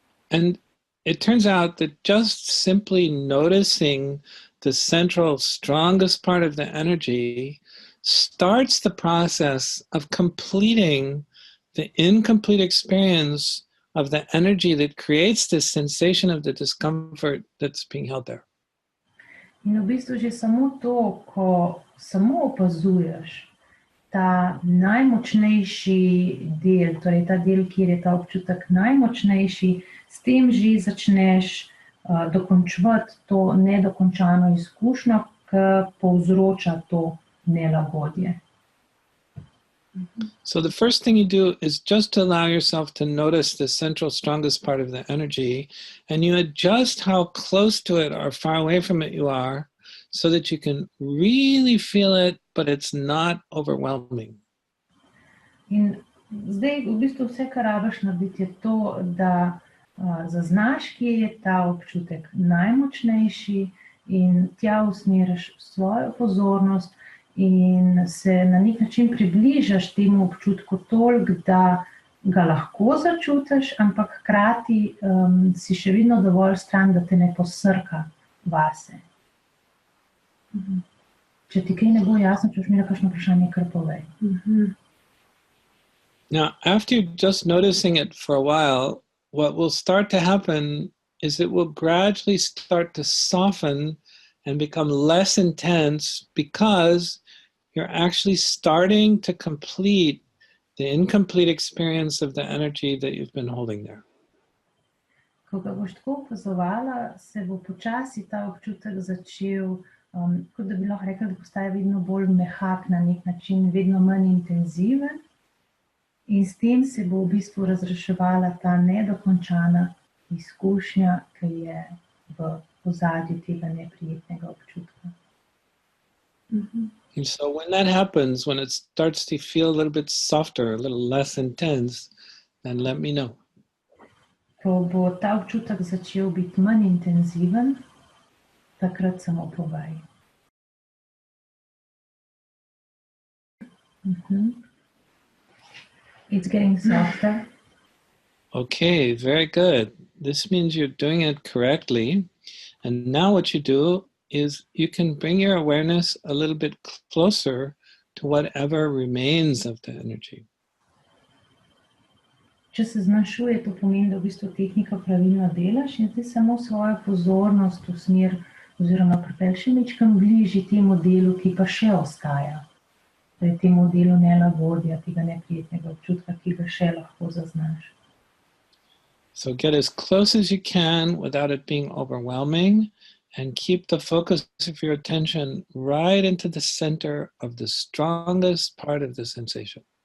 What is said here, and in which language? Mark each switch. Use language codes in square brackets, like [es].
[en] And it turns out that just simply noticing the central, strongest part of the energy starts the process of completing the incomplete experience of the energy that creates this sensation of the discomfort that's being held there. [sl] In v bistvu že samo to, ko samo opazuješ ta najmočnejši del, torej ta del, kjer je ta občutek najmočnejši, s tem že začneš dokončevati to nedokončano izkušnjo, ki povzroča to nelagodje. [en] So the first thing you do is just to allow yourself to notice the central, strongest part of the energy, and you adjust how close to it or far away from it you are, so that you can really feel it, but it's not overwhelming. [sl] In zdaj v bistvu vse, kar rabiš narediti, je to, da zaznaš, kje je ta občutek najmočnejši in tja usmeriš svojo pozornost in se na nek način približaš temu občutku toliko, da ga lahko začutiš, ampak hkrati si še vedno dovolj stran, da te ne posrka vase. Če ti kaj ne bo jasno, če boš imela kakšno vprašanje, kar povej. [en] Now, after you're just noticing it for a while, what will start to happen is it will gradually start to soften and become less intense because you're actually starting to complete the incomplete experience of the energy that you've been holding there. [sl] Ko ga boš tako opazovala, se bo počasi ta občutek začel, kot da bi lahko rekla, da postaje vedno bolj mehak na nek način, vedno manj intenziven. In s tem se bo v bistvu razreševala ta nedokončana izkušnja, ki je v ozadju tega neprijetnega občutka. [en] And so when that happens, when it starts to feel a little bit softer, a little less intense, then let me know. [sl] Ko bo ta občutek začel biti manj intenziven, takrat samo povej. [en] It's getting softer. Okay, very good. This means you're doing it correctly. And now what you do is you can bring your awareness a little bit closer to whatever remains of the energy. [sl] Če se zmanjšuje, to pomeni, da v bistvu tehnika pravilno delaš in ti samo svojo pozornost v smer oziroma pripelj še majčkeno bližje temu delu, ki pa še ostaja. Da je temu delu nelagodja, tega neprijetnega občutka, ki ga še lahko zaznaš. [en] So get as close as you can without it being overwhelming and keep the focus of your attention right into the center of the strongest part of the sensation.